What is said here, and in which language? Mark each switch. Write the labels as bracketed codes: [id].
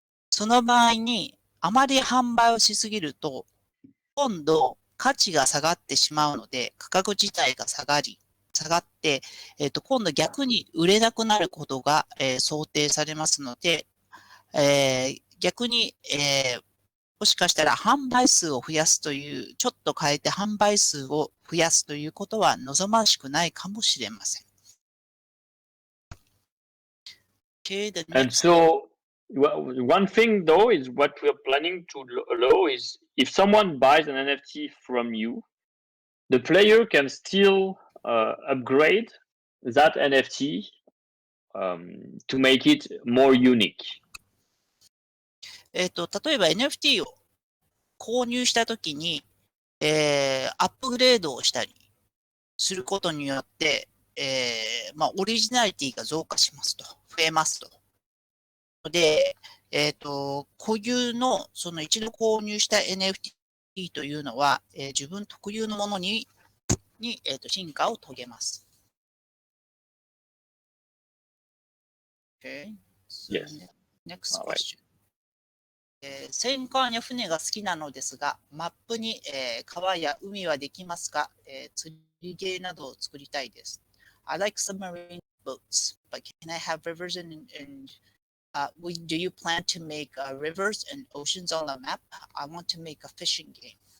[ja] その場合に、あまり販売をしすぎると、今度価値が下がってしまうので、価格自体が下がって、今度逆に売れなくなることが、想定されますので、逆に、もしかしたら販売数を増やすという、ちょっと変えて販売数を増やすということは望ましくないかもしれません。 [en] And so one thing though is what we're planning to allow is if someone buys an NFT from you, the player can still upgrade that NFT to make it more unique. [ja] 例えば NFT を購入したときに、アップグレードをしたりすることによって、オリジナリティが増加しますと、増えますと。で、固有の、その一度購入した NFT というのは、自分特有のものに進化を遂げます。 [en] Okay. So Yes. Next All right. question. [ja] 戦艦や船が好きなのですが、マップに、川や海はできますか？釣りゲーなどを作りたいです。 [en] I like submarine boats, but can I have rivers do you plan to make rivers and oceans on the map? I want to make a fishing game.